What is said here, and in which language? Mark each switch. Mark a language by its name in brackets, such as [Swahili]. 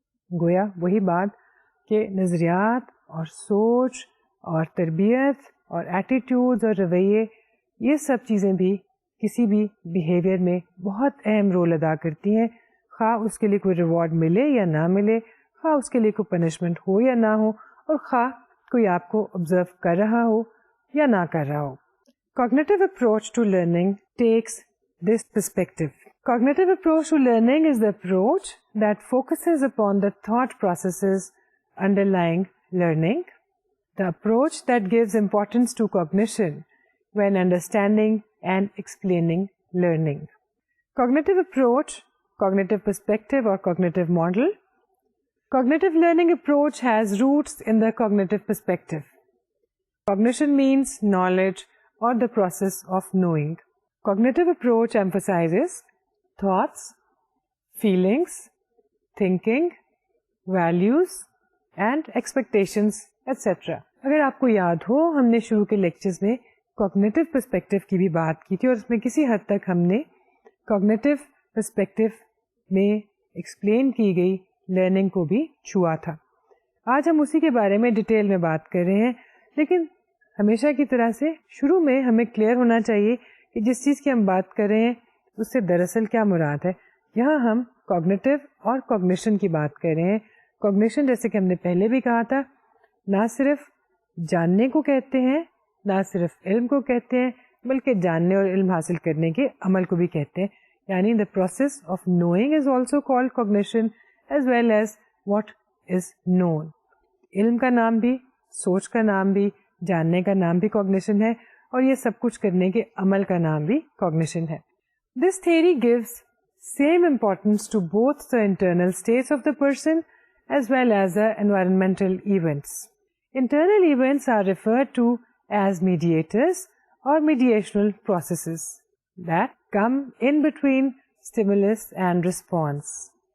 [Urdu] گویا وہی بات کہ نظریات اور سوچ اور تربیت اور ایٹیٹیوڈز اور رویے، یہ سب چیزیں بھی کسی بھی بیہیویئر میں بہت اہم رول ادا کرتی ہیں, خواہ اس کے لیے کوئی ریوارڈ ملے یا نہ ملے, خواہ اس کے لیے کوئی پنشمنٹ ہو یا نہ ہو, اور خواہ کوئی آپ کو آبزرو کر رہا ہو یا نہ کر رہا ہو. [English] Cognitive approach to learning takes this perspective. Cognitive approach to learning is the approach that focuses upon the thought processes underlying learning, the approach that gives importance to cognition when understanding and explaining learning. Cognitive approach, cognitive perspective or cognitive model. Cognitive learning approach has roots in the cognitive perspective. Cognition means knowledge or the process of knowing. Cognitive approach emphasizes thoughts, feelings, thinking, values and expectations, etc. [Urdu] اگر آپ کو یاد ہو, ہم نے شروع کے lectures میں cognitive perspective کی بھی بات کی تھی, اور اس میں کسی حد تک ہم نے کوگنیٹو پرسپیکٹو میں ایکسپلین کی گئی لرننگ کو بھی چھوا تھا. آج ہم اسی کے بارے میں ڈیٹیل میں بات کر رہے ہیں, لیکن ہمیشہ کی طرح سے شروع میں ہمیں کلیئر ہونا چاہیے کہ جس چیز کی ہم بات کر رہے ہیں اس سے دراصل کیا مراد ہے. یہاں ہم کوگنیٹو اور کوگنیشن کی بات کر رہے ہیں. کوگنیشن جیسے کہ ہم نے پہلے بھی کہا تھا, نہ صرف جاننے کو کہتے ہیں, نہ صرف علم کو کہتے ہیں, بلکہ جاننے اور علم حاصل کرنے کے عمل کو بھی کہتے ہیں. یعنی [English] the process of knowing is also called cognition as well as what is known. [Urdu] علم کا نام بھی, سوچ کا نام بھی, جاننے کا نام بھی کوگنیشن ہے, اور یہ سب کچھ کرنے کے عمل کا نام بھی کوگنیشن ہے. [English] This theory gives same importance to both the internal states of the person as well as the environmental events. Internal events are referred to as mediators or mediational processes that come in between stimulus and response.